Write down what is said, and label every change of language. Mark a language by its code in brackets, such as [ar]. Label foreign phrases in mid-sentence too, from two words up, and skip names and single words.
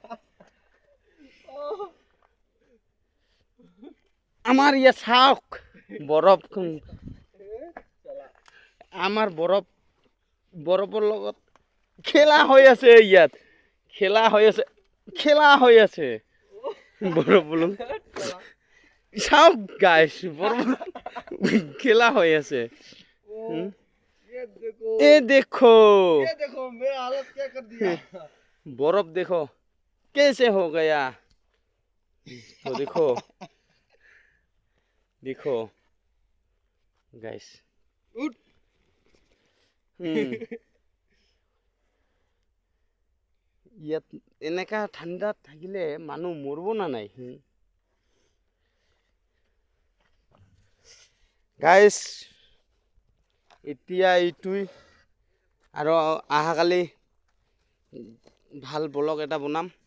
[as] আমাৰ ইয়াত চাওক বৰফ আমাৰ বৰফৰ লগত খেলা হৈ আছে ইয়াত খেলা হৈ আছে বৰফৰ চাওক গাইছ বৰফ খেলা হৈ আছে [hi] ये देखो मेरा हालत क्या कर दिया बर्फ देखो कैसे हो गया तो देखो गाइस उठ [as] ইয়াত এনেকা ঠাণ্ডাত থাকিলে মানুহ মৰিব না নাই গাইস এতিয়া এইটোই আৰু আহাকালি ভাল ব্লগ এটা বনাম